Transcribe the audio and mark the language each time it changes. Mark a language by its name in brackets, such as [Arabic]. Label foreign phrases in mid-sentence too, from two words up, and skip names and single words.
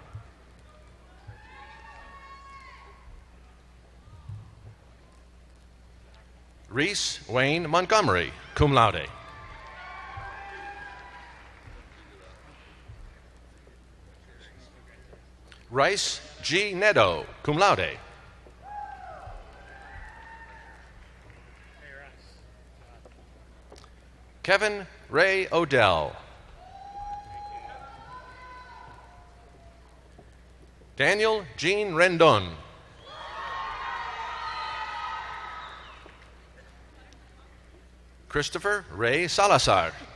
[English] Reese Wayne Montgomery, [Latin] cum laude. [English] Rice G. [Latin] Nedo, cum laude. [English] Kevin Ray Odell. Daniel Jean Rendon. Christopher Ray Salazar.